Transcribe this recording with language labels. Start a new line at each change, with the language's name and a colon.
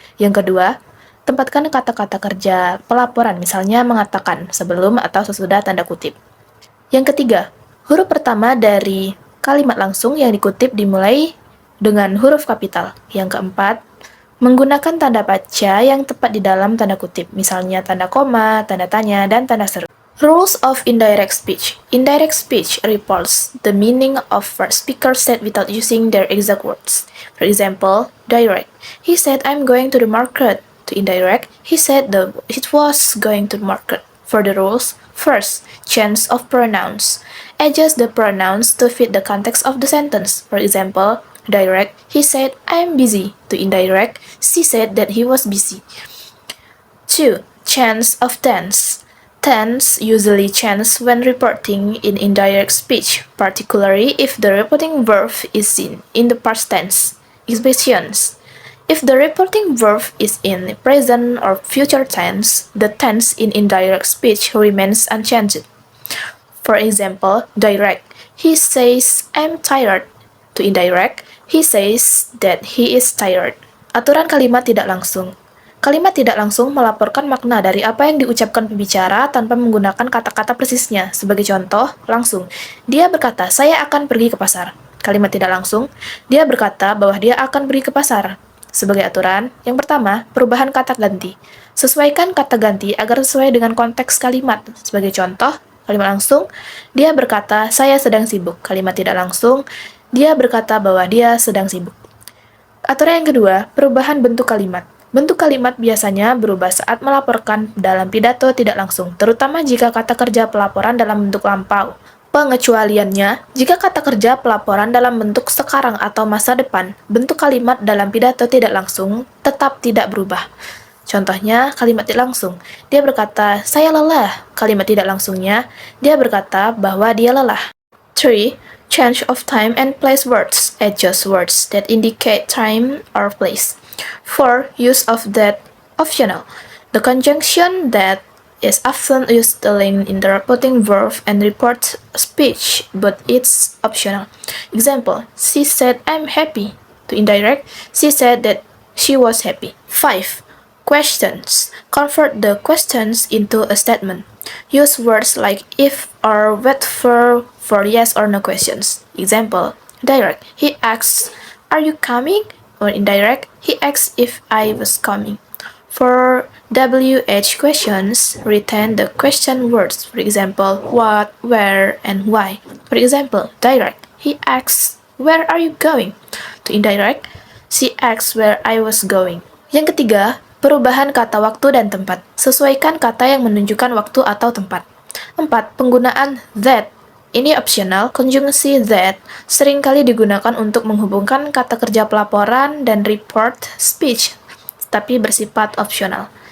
Indonesian: Yang kedua, tempatkan kata-kata kerja pelaporan, misalnya mengatakan sebelum atau sesudah tanda kutip. Yang ketiga, huruf pertama dari kalimat langsung yang dikutip dimulai dengan huruf kapital. Yang keempat, menggunakan tanda baca yang tepat di dalam tanda kutip, misalnya tanda koma, tanda tanya, dan tanda seru.
English: Rules of indirect speech. Indirect speech reports the meaning of what speaker said without using their exact words. For example, direct. He said, I'm going to the market. To indirect, he said it was going to the market. For the rules, first, change of pronouns. Adjust the pronouns to fit the context of the sentence. For example, direct, he said, I'm busy. To indirect, she said that he was busy. 2. Change of tense. Tense usually change when reporting in indirect speech, particularly if the reporting verb is in the past tense. Expressions. If the reporting verb is in the present or future tense, the tense in indirect speech remains unchanged. For example, direct, he says, I'm tired. To indirect, he says that he is tired.
Indonesian: Aturan kalimat tidak langsung. Kalimat tidak langsung melaporkan makna dari apa yang diucapkan pembicara tanpa menggunakan kata-kata persisnya. Sebagai contoh, langsung, dia berkata, saya akan pergi ke pasar. Kalimat tidak langsung, dia berkata bahwa dia akan pergi ke pasar. Sebagai aturan, yang pertama, perubahan kata ganti. Sesuaikan kata ganti agar sesuai dengan konteks kalimat. Sebagai contoh, kalimat langsung, dia berkata, saya sedang sibuk. Kalimat tidak langsung, dia berkata bahwa dia sedang sibuk. Aturan yang kedua, perubahan bentuk kalimat. Bentuk kalimat biasanya berubah saat melaporkan dalam pidato tidak langsung, terutama jika kata kerja pelaporan dalam bentuk lampau. Pengecualiannya, jika kata kerja pelaporan dalam bentuk sekarang atau masa depan, bentuk kalimat dalam pidato tidak langsung tetap tidak berubah. Contohnya, kalimat tidak langsung. Dia berkata, saya lelah. Kalimat tidak langsungnya, dia berkata bahwa dia lelah. 3.
English: Change of time and place words. Adjust words that indicate time or place. 4. Use of that optional. The conjunction that is often used to link in the reporting verb and report speech, but it's optional. Example, she said, I'm happy. To indirect, she said that she was happy. 5. Questions. Convert the questions into a statement. Use words like if or wait for yes or no questions. Example, direct, he asks, are you coming? Or indirect, he asks if I was coming. For WH questions, retain the question words. For example, what, where, and why. For example, direct. He asks, "Where are you going?" To indirect, she asks where I was going.
Indonesian: Yang ketiga, perubahan kata waktu dan tempat. Sesuaikan kata yang menunjukkan waktu atau tempat. 4. Penggunaan that. Ini optional, konjungsi that seringkali digunakan untuk menghubungkan kata kerja pelaporan dan report speech, tapi bersifat opsional.